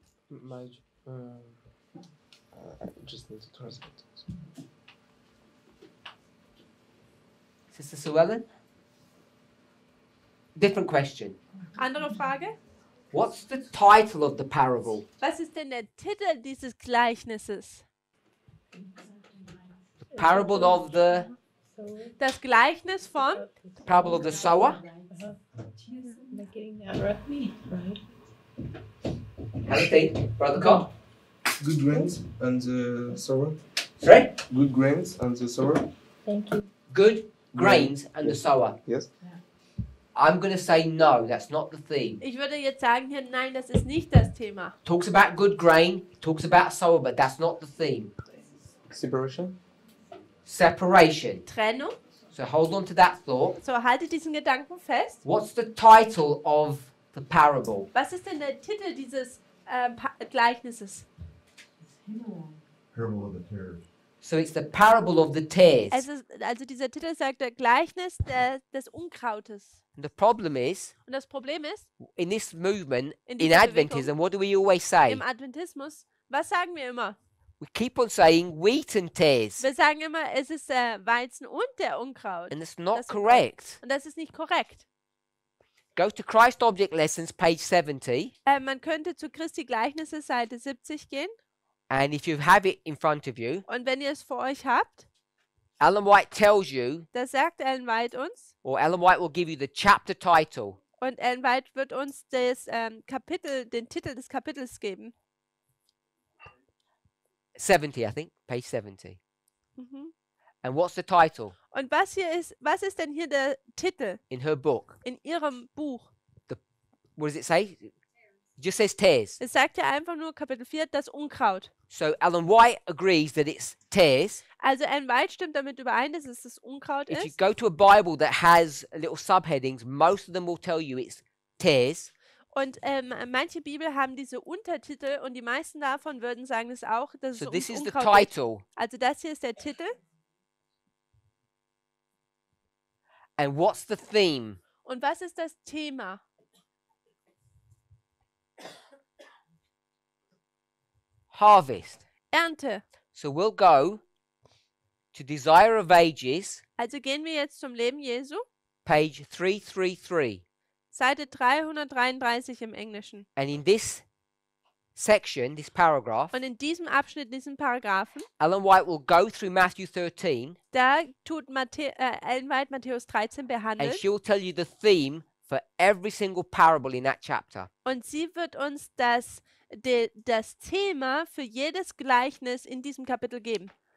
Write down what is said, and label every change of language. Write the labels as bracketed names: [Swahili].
[English] My, I just need to translate it. Sister Sue Ellen? Different question. [German] Andere Frage? [English] What's the title of the parable? [German] Was ist denn der Titel dieses Gleichnisses? [English] Parable of the [German] Das Gleichnis von [English] parable of the sower? They're getting that right. Anything, Brother Carl? Good grains and the sower. Sorry? Good grains and the sower. Thank you. Good grains and the sower. Yes. I'm going to say no, that's not the theme. [German] Ich würde jetzt sagen hier, nein, das ist nicht das Thema. [English] Talks about good grain, talks about sower, but that's not the theme. Separation. Separation. [German] Trennung. [English] So hold on to that thought. [German] So, haltet diesen Gedanken fest. [English] What's the title of the parable? [German] Was ist denn der Titel dieses Gleichnisses? [English] Parable of the tares. So it's the parable of the tares. [German] Also dieser Titel sagt der Gleichnis des Unkrautes. [English] And the problem is, [German] Und das Problem ist, [English] in this movement, [German] In in dieser [English] Adventism, what do we always say? [German] im Adventismus, was sagen wir immer? [English] We keep on saying wheat and tares. [German] Wir sagen immer, es ist der Weizen und der Unkraut. [English] And it's not [German] Das- [English] correct. [German] Und das ist nicht korrekt. [English] Go to Christ Object Lessons, page 70. [German] Man könnte zu Christi Gleichnisse Seite 70 gehen. [English] And if you have it in front of you, [German] Und wenn ihr es vor euch habt, [English] Ellen White tells you, [German] da sagt Ellen White uns, [English] or Ellen White will give you the chapter title. [German] und Ellen White wird uns das den Titel des Kapitels geben. [English] 70, I think. Page 70. Mhm. And what's the title? [German] Und was ist denn hier der Titel [English] In her book. [German] in ihrem Buch? [English] What does it say? It just says tares. [German] Es sagt ja einfach nur Kapitel 4, das Unkraut. [English] So Ellen White agrees that it's tares. [German] Also Ellen White stimmt damit überein, dass es das Unkraut [English] If you [German] ist. [English] go to a Bible that has little subheadings, most of them will tell you it's tares. [German] Und manche Bibel haben diese Untertitel und die meisten davon würden sagen es auch, dass [English] So [German] es [English] this [German] ums [English] is the [German] Unkraut geht. [English] title. [German] Also das hier ist der Titel. [English] And what's the theme? [German] Und was ist das Thema? [English] Harvest. [German] Ernte. [English] So we'll go to Desire of Ages, [German] Also gehen wir jetzt zum Leben Jesu. [English] page 333. [German] Seite 333 im Englischen. [English] And in this section, this paragraph, [German] Und in diesem Abschnitt, diesen Paragraphen, [English] Ellen White will go through Matthew 13 [German] da tut Ellen White Matthäus 13 [English] and [German] behandeln. [English] she'll tell you the theme for every single parable in that chapter. [German] Und sie wird uns das Thema für jedes Gleichnis in diesem Kapitel geben.